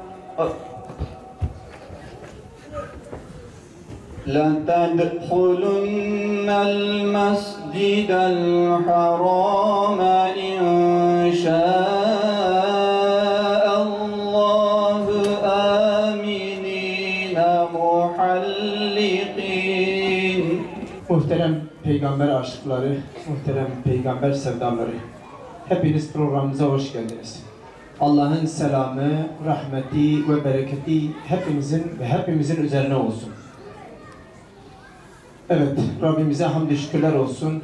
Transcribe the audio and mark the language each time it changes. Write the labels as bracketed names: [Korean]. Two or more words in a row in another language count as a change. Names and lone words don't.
[Arabic] لَتَدْخُلُنَّ الْمَسْجِدَ الْحَرَامَ إِنْ شَاءَ اللّٰهُ آمِنِينَ مُحَلِّقِينَ. [Turkish] Muhterem peygamber aşıkları, muhterem peygamber sevdaları, hepiniz programımıza hoş geldiniz. Allah'ın selamı, rahmeti ve bereketi hepimizin ve hepimizin üzerine olsun. Evet, Rabbimize hamdü şükürler olsun.